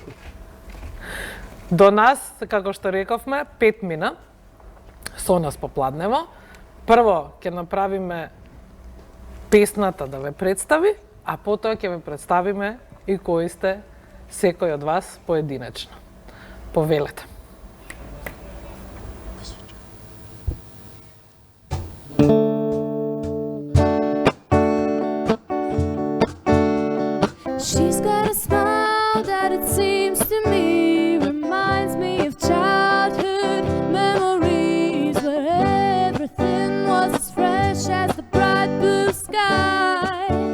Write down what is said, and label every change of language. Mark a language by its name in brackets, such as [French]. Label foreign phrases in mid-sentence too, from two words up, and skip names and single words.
[Macedonian] До нас, како што рековме, 5 мина со нас попладнево. Прво ќе направиме песната да ве представи, а потоа ќе ве представиме и кои сте секој од вас поединечно. Повелете. [English] She's got a smile that it seems to me reminds me of childhood memories where everything was as fresh as the bright blue sky.